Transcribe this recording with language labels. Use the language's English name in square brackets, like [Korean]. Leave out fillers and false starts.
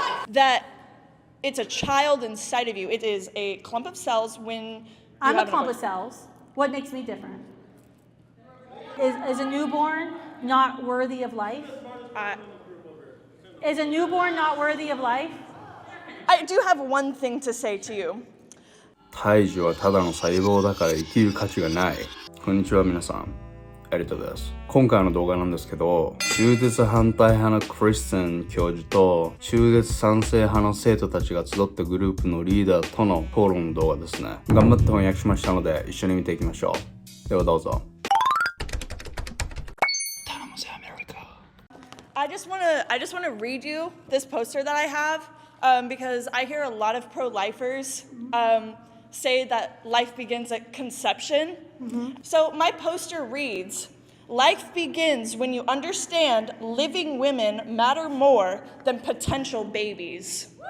[English] That it's a child inside of you. It is a clump of cells when I'm a clump of cells. What makes me different? Is a newborn not worthy of life? Is a newborn not worthy of life? I do have one thing to say to you. [Japanese] 胎児はただの細胞だから生きる価値がない。こんにちは皆さん。エリトです。今回の動画なんですけど、中絶反対派のクリステン教授と中絶賛成派の生徒たちが集ったグループのリーダーとの討論の動画ですね。頑張って翻訳しましたので一緒に見ていきましょう。ではどうぞ。頼むぜアメリカ。 [English] I just want to read you this poster that I have because I hear a lot of pro-lifers say that life begins at conception. So my poster reads, life begins when you understand living women matter more than potential babies.